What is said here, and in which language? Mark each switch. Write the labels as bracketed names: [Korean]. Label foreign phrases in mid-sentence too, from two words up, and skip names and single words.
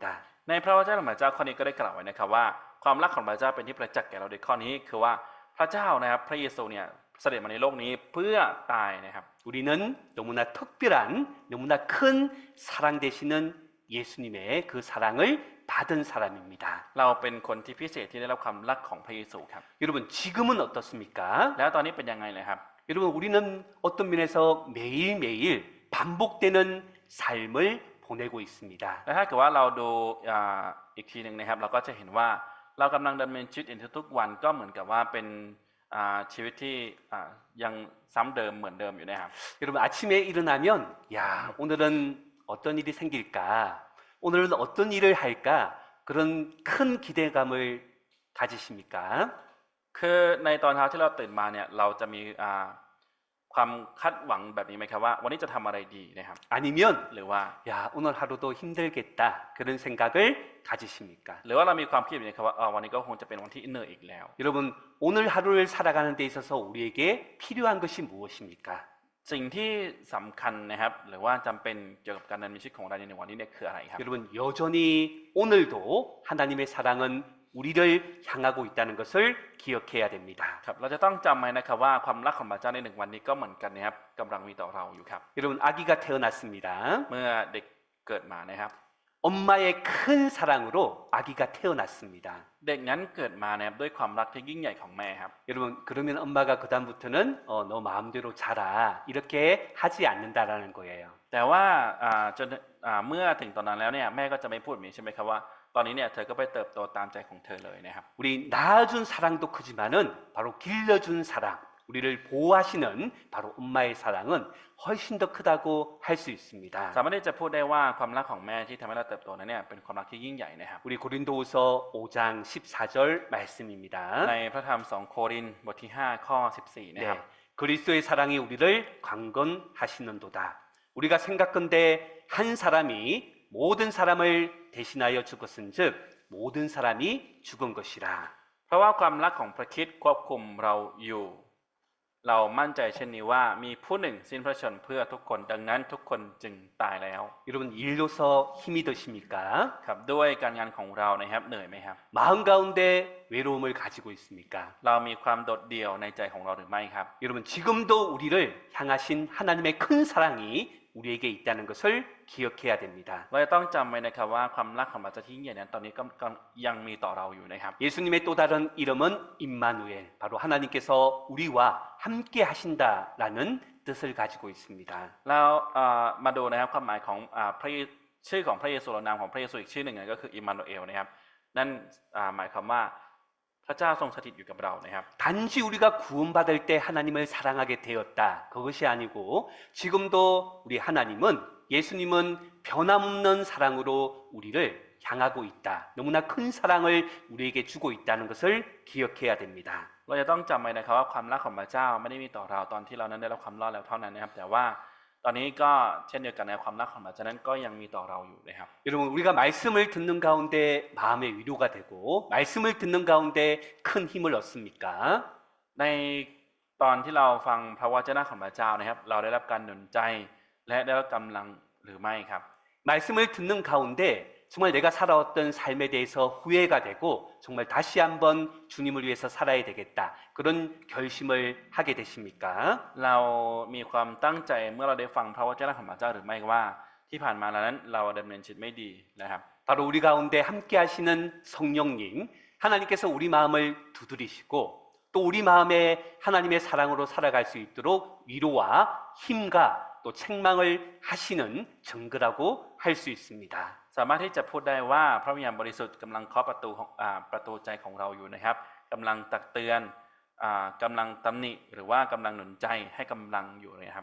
[Thai] ในพระวจนะของพระเจ้าข้อนี้ก็ได้กล่าวไว้นะครับว่าความรักของพระเจ้าเป็นที่ประจักษ์แก่เราในข้อนี้คือว่าพระเจ้านะครับพระเยซูเนี่ยเสด็จมาในโลกนี้เพื่อตายนะครับ [Korean] 우리는 너무나 특별한 너무나 큰 사랑 되시는 예수님의 그 사랑을 받은 사람입니다. [Thai] เราเป็นคนที่พิเศษที่ได้รับความรักของพระเยซูครับ [Korean] 여러분 지금은 어떻습니까? [Thai] แล้วตอนนี้เป็นยังไงเลยครับ [Korean] 여러분 우리는 어떤 면에서 매일매일 반복되는 삶을 보내고 있습니다. [Thai] และถ้าเกิดว่าเราดูอีกทีหนึ่งนะครับเราก็จะเห็นว่าเรากำลังดำเนินชีวิตในทุกๆวันก็เหมือนกับว่าเป็นชีวิตที่ยังซ้ำเดิมเหมือนเดิมอยู่นะครับ [Korean] 여러분 아침에 일어나면 야 오늘은 어떤 일이 생길까? 오늘은 어떤 일을 할까? 그런 큰 기대감을 가지십니까? [Thai] คือในตอนเช้าที่เราตื่นมาเนี่ยเราจะมีความคาดหวังแบบนี้ไหมครับว่าวันนี้จะทำอะไรดีนะครับ [Korean] 아니면 [Thai] หรือว่า [Korean] 야 오늘 하루도 힘들겠다 그런 생각을 가지십니까? [Thai] หรือว่าเรามีความคิดแบบนี้ครับว่าวันนี้ก็คงจะเป็นวันที่เหนื่อยอีกแล้ว [Korean] 여러분 오늘 하루를 살아가는 데 있어서 우리에게 필요한 것이 무엇입니까? [Thai] สิ่งที่สำคัญนะครับหรือว่าจำเป็นเกี่ยวกับการดำเนินชีวิตของเราในวันนี้เนี่ยคืออะไรครับ [Korean] 여러분 여전히 오늘도 하나님의 사랑은 우리를 향하고 있다는 것을 기억해야 됩니다. [Thai] ครับเราจะต้องจำไว้นะครับว่าความรักของพระเจ้าในหนึ่งวันนี้ก็เหมือนกันนะครับกำลังมีต่อเราอยู่ครับ [Korean] 여러분 아기가 태어났습니다. [Thai] เมื่อเด็กเกิดมานะครับ [Korean] 엄마의 큰 사랑으로 아기가 태어났습니다. [Thai] เด็กนั้นเกิดมานะครับด้วยความรักที่ยิ่งใหญ่ของแม่ครับ [Korean] 여러분 그러면 엄마가 그다음부터는 너 마음대로 자라 이렇게 하지 않는다라는 거예요. [Thai] แต่ว่าจนเมื่อถึงตอนนั้นแล้วเนี่ยแม่ก็จะไม่พูดแบบนี้ใช่ไหมครับว่าตอนนี้เนี่ยเธอก็ไปเติบโตตามใจของเธอเลยนะครับ [Korean] 우리 낳아준 사랑도 크지만은 바로 길러준 사랑, 우리를 보호하시는 바로 엄마의 사랑은 훨씬 더 크다고 할 수 있습니다. [Thai] สามารถที่จะพูดได้ว่าความรักของแม่ที่ทำให้เราเติบโตนั้นเนี่ยเป็นความรักที่ยิ่งใหญ่นะครับ [Korean] 우리 고린도후서 5장 14절 말씀입니다. [Thai] ในพระธรรม2โครินธ์บทที่5ข้อ14นะครับ [Korean] 네, 그리스도의 사랑이 우리를 강건하시는도다. 우리가 생각건대 한 사람이 모든 사람을 대신하여 죽었은즉 모든 사람이 죽은 것이라. [Thai] เพราะว่าความรักของพระคริสต์ควบคุมเราอยู่ เรามั่นใจเช่นนี้ว่ามีผู้หนึ่งสิ้นพระชนม์เพื่อทุกคนดังนั้นทุกคนจึงตายแล้ว [Korean] 여러분 일로서 힘이 드십니까? [Thai] ครับด้วยการงานของเรานะครับเหนื่อยไหมครับ [Korean] 마음 가운데 외로움을 가지고 있습니까? [Thai] เรามีความโดดเดี่ยวในใจของเราหรือไม่ครับ [Korean] 여러분 지금도 우리를 향하신 하나님의 큰 사랑이 우리에게 있다는 것을 기억해야 됩니다. [Thai] เราจะต้องจำไว้นะครับว่าความรักของพระเจ้าที่ยิ่งใหญ่นั้นตอนนี้ก็ยังมีต่อเราอยู่นะครับ [Korean] 예수님의 또 다른 이름은 임마누엘, 바로 하나님께서 우리와 함께 하신다라는 뜻을 가지고 있습니다. [Thai] แล้วมาดูนะครับความหมายของชื่อของพระเยซูนามของพระเยซูอีกชื่อหนึ่งก็คืออิมมานูเอลนะครับนั่นหมายความว่าพระเจ้าทรงสถิตอยู่กับเรานะครับ [Korean] 단지 우리가 구원받을 때 하나님을 사랑하게 되었다. 그것이 아니고 지금도 우리 하나님은 예수님은 변함없는 사랑으로 우리를 향하고 있다. 너무나 큰 사랑을 우리에게 주고 있다는 것을 기억해야 됩니다. [Thai] เราจะต้องจำไว้นะครับว่าความรักของพระเจ้าไม่ได้มีต่อเราตอนที่เรานั้นได้รับความรอดแล้วเท่านั้นนะครับแต่ว่าตอนนี้ก็เช่นเดียวกันในความรักของพระเจ้านั้นก็ยังมีต่อเราอยู่นะครับ [Korean] 여러분 우리가 말씀을 듣는 가운데 마음의 위로가 되고 말씀을 듣는 가운데 큰 힘을 얻습니까? [Thai] ในตอนที่เราฟังพระวจนะของพระเจ้านะครับเราได้รับการหนุนใจและได้รับกำลังหรือไม่ครับ [Korean] 말씀을 듣는 가운데 정말 내가 살아왔던 삶에 대해서 후회가 되고 정말 다시 한번 주님을 위해서 살아야 되겠다. 그런 결심을 하게 되십니까? [Thai] เรามีความตั้งใจเมื่อเราได้ฟังพระวจนะของพระเจ้าหรือไม่ว่าที่ผ่านมานั้นเราดำเนินชีวิตไม่ดีนะครับ [Korean] 바로 우리 가운데 함께 하시는 성령님, 하나님께서 우리 마음을 두드리시고 또 우리 마음에 하나님의 사랑으로 살아갈 수 있도록 위로와 힘과 또 책망을 하시는 증거라고 할 수 있습니다. [Thai] สามารถที่จะพูดได้ว่าพระวิญญาณบริสุทธิ์กำลังเคาะประตูใจของเราอยู่นะครับกำลังตักเตือนกำลังตำหนิหรือว่ากำลังหนุนใจให้กำลังอยู่นะครับ